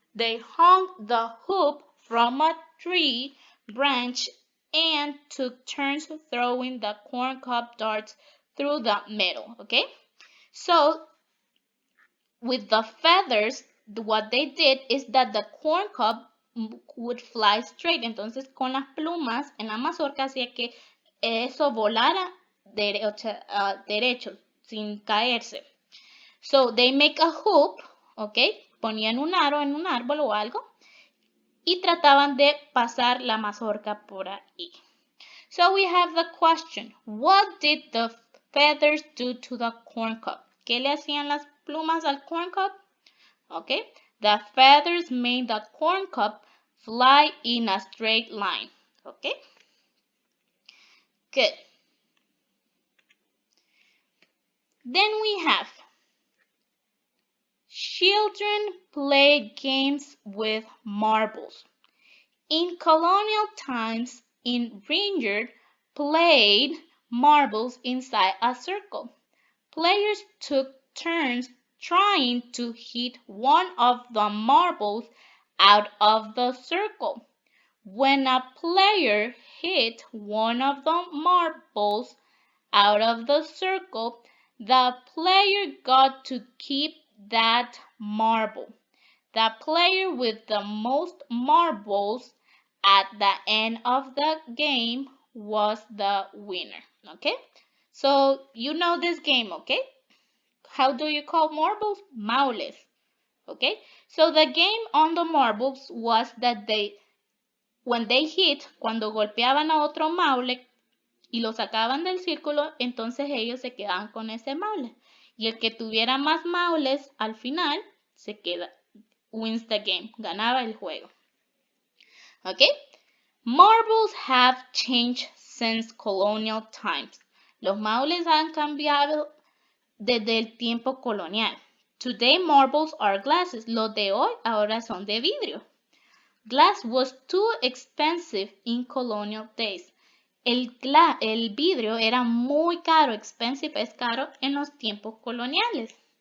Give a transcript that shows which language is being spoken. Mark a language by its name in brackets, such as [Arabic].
[English] They hung the hoop from a tree branch and took turns throwing the corn cob darts through the middle. Okay? So with the feathers, what they did is that the corn cob would fly straight. [Spanish] Entonces, con las plumas en la mazorca hacía que eso volara derecho, sin caerse. [English] So, they make a hoop, [Spanish] ¿ok? Ponían un aro en un árbol o algo y trataban de pasar la mazorca por ahí. [English] So, we have the question. What did the feathers do to the corn cob? [Spanish] ¿Qué le hacían las plumas al corn cob? [English] Okay, the feathers made the corn cob fly in a straight line. Okay, good. Then we have children play games with marbles. In colonial times in Ranger, played marbles inside a circle. Players took turns trying to hit one of the marbles out of the circle. When a player hit one of the marbles out of the circle, the player got to keep that marble. The player with the most marbles at the end of the game was the winner. Okay? So you know this game, okay? How do you call marbles? Maules. Okay? So the game on the marbles was that when they hit, [Spanish] cuando golpeaban a otro maule y lo sacaban del círculo, entonces ellos se quedaban con ese maule. Y el que tuviera más maules al final se queda, [English] wins the game, [Spanish] ganaba el juego. [English] Okay? Marbles have changed since colonial times. [Spanish] Los maules han cambiado desde el tiempo colonial. [English] Today marbles are glasses. [Spanish] Los de hoy ahora son de vidrio. [English] Glass was too expensive in colonial days. [Spanish] El vidrio era muy caro, expensive es caro en los tiempos coloniales.